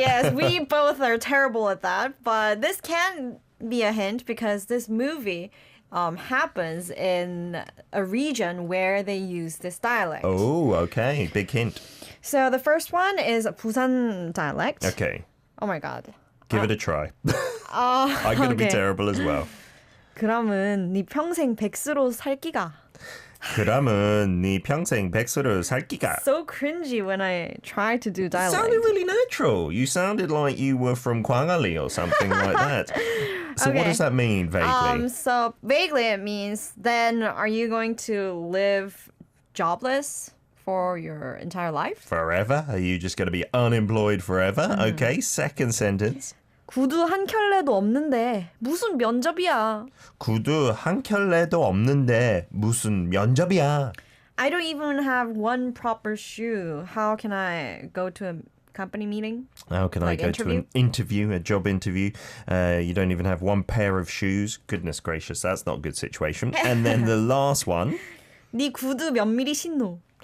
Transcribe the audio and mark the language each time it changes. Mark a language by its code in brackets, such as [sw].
[en] Yes, we both are terrible at that. But this can be a hint because this movie happens in a region where they use this dialect. Oh, okay. Big hint. So the first one is Busan dialect. Okay. Oh my god. Give it a try. I'm going to be terrible as well. [ko] 그러면 네 평생 백수로 살기가. 그러면 네 평생 백수로 살기가. [en] So cringy when I try to do dialect. It sounded really natural. You sounded like you were from Gwangali or something like that. So what does that mean, vaguely? So vaguely it means then are you going to live jobless for your entire life? Forever? Are you just going to be unemployed forever? Okay, second sentence. [ko] 구두 한 켤레도 없는데 무슨 면접이야. 구두 한 켤레도 없는데 무슨 면접이야. [en] I don't even have one proper shoe. How can I go to a company meeting? How can I go to an interview, a job interview? You don't even have one pair of shoes. Goodness gracious, that's not a good situation. And then the last one. [ko] 네 구두 몇 미리 신노?